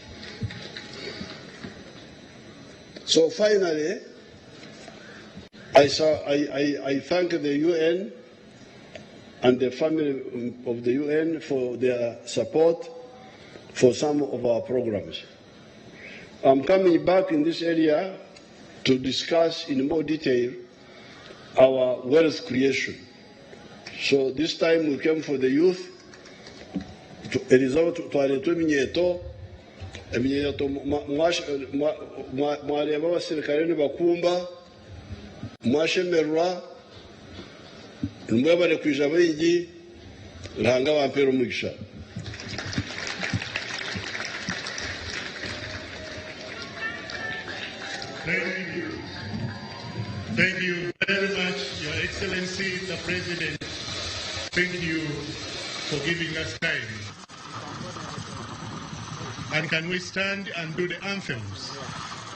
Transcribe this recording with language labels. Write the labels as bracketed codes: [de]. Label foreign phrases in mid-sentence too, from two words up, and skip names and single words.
[en] So finally, I thank the UN and the family of the UN for their support for some of our programs. I'm coming back in this area to discuss in more detail our wealth creation. So this time we came for the youth. [nyn] Mwareba abasirikare nibakumba mwashemerwa mwebare kwija bingi ntanga bampera umugisha. [en] Thank you very much, Your Excellency, the President. Thank you for giving us time. And can we stand and do the anthems?